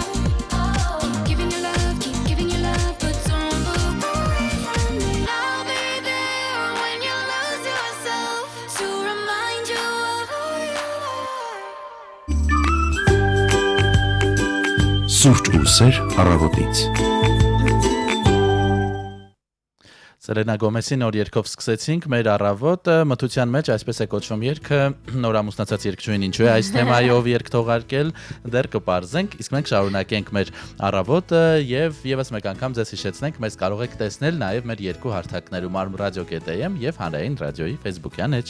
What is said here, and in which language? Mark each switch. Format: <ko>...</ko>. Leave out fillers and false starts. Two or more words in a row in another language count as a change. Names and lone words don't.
<en>Keep giving your love, but don't look away from me. I'll be there when you lose yourself to remind you of who you are.</en> <hy>Սուրճ ու սեր առավոտից։ Սելենա Գոմեսի նոր երգով սկսեցինք մեր առավոտը, մթության մեջ այսպես է կոչվում երգը, նոր ամուսնացած երգչուհին ինչու է այս թեմայով երգ թողարկել, դեռ կպարզենք, իսկ մենք շարունակենք մեր առավոտը եւ եւս մեկ անգամ ձեզ հիշեցնենք, մեզ կարող եք տեսնել նաեւ մեր երկու հարթակներում armradio.am եւ Հանրային ռադիոյի Facebook-յան էջ։</hy>